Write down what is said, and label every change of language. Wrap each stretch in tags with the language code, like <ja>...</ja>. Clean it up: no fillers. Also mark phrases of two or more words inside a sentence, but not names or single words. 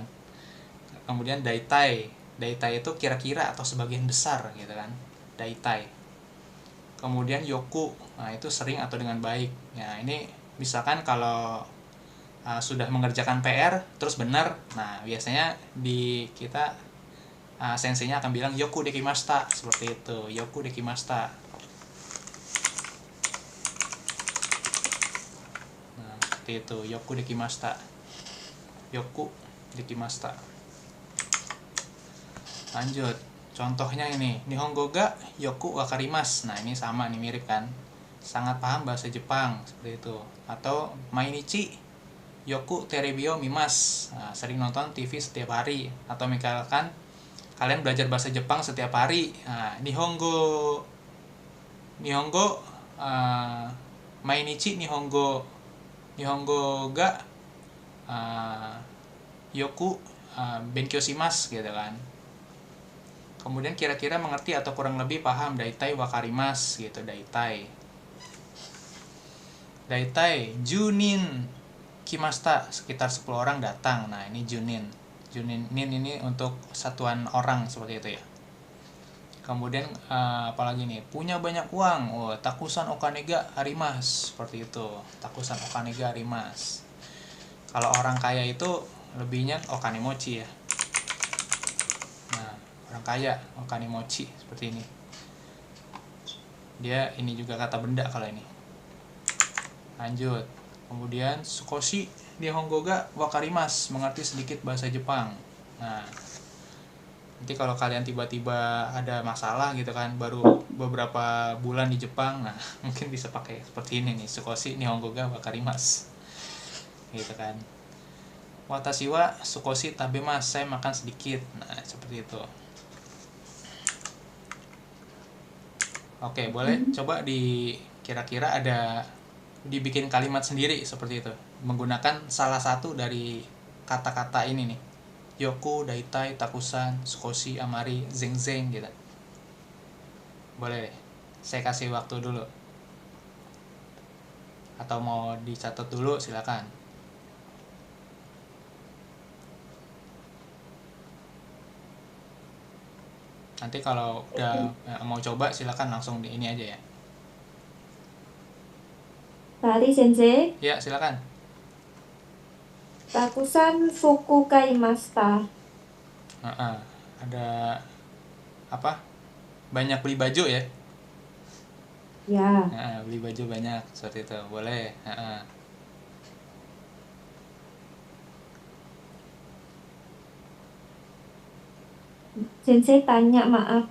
<id>Kemudian daitai itu kira-kira atau sebagian besar gitu kan, daitai. Kemudian yoku, nah itu sering atau dengan baik. Nah ini misalkan kalau sudah mengerjakan PR terus benar, nah biasanya di kita senseinya akan bilang</id> <ja>よくできました,</ja> <id>seperti itu.</id> <ja>よくできました.</ja> <id>Nah seperti itu,</id> <ja>よくできました、よくできました.</ja> <id>Lanjut, contohnya ini,</id> <ja>日本語がよくわかります.</ja> <id>Nah ini sama nih, mirip kan, sangat paham bahasa Jepang, seperti itu.</id> <ja>Atau 毎日よくテレビを見ます.</ja> <id>Nah, sering nonton TV setiap hari. Atau misalkan kalian belajar bahasa Jepang setiap hari. Nah,</id> <ja>日本語毎日日本語がよく勉強します</ja> <id>gitu kan. Kemudian kira-kira mengerti atau kurang lebih paham,</id> <ja>だいたいわかります gitu、だいたい. だいたい十人来ました,</ja> <id>sekitar 10 orang datang. Nah ini junin ini untuk satuan orang, seperti itu ya. Kemudian apalagi nih, punya banyak uang,</id> <ja>たくさんお金があります,</ja> <id>seperti itu.</id> <ja>たくさんお金があります.</ja> <id>Kalau orang kaya itu lebihnya okanimochi ya. Nah orang kaya okanimochi, seperti ini. Dia ini juga kata benda kalau ini. Lanjut, kemudian</id> <ja>少し日本語がわかります,</ja> <id>mengerti sedikit bahasa Jepang. Nah nanti kalau kalian tiba-tiba ada masalah gitu kan, baru beberapa bulan di Jepang, nah mungkin bisa pakai seperti ini nih,</id> <ja>少し日本語がわかります</ja> <id>gitu kan.</id> <ja>私は少し食べます,</ja> <id>saya makan sedikit. Nah seperti itu. Oke, boleh coba kira-kira ada dibikin kalimat sendiri seperti itu, menggunakan salah satu dari kata-kata ini nih,</id> <ja>よく、だいたい、たくさん、少し、あまり,</ja> <id>zeng gitu. Boleh deh, saya kasih waktu dulu, atau mau dicatat dulu silakan. Nanti kalau udah mau coba silakan langsung di ini aja ya. Tari sensei. Ya silakan.</id> <ja>たくさん服買いました.</ja> <id>Ada apa? Banyak beli baju ya? Ya. Beli baju banyak, seperti itu. Boleh. Sensei tanya, maaf.</id>